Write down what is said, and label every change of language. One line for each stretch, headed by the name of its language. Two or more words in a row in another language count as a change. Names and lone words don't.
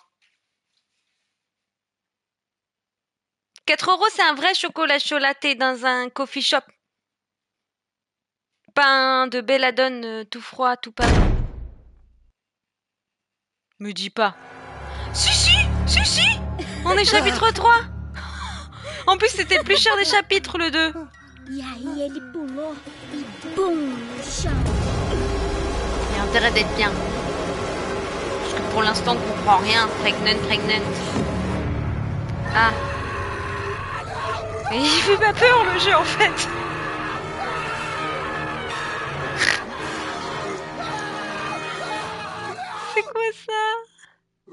French: 4 € c'est un vrai chocolat chocolaté dans un coffee shop. Pas un de Belladone tout froid, tout pas. Me dis pas. Si! On est chapitre 3. En plus c'était le plus cher des chapitres le 2.
Portuguese: E aí ele pulou e boum no chão.
French: Il y a intérêt d'être bien. Parce que pour l'instant on comprend rien.
English: Pregnant. Ah.
French: Et il fait pas peur le jeu en fait. C'est quoi ça?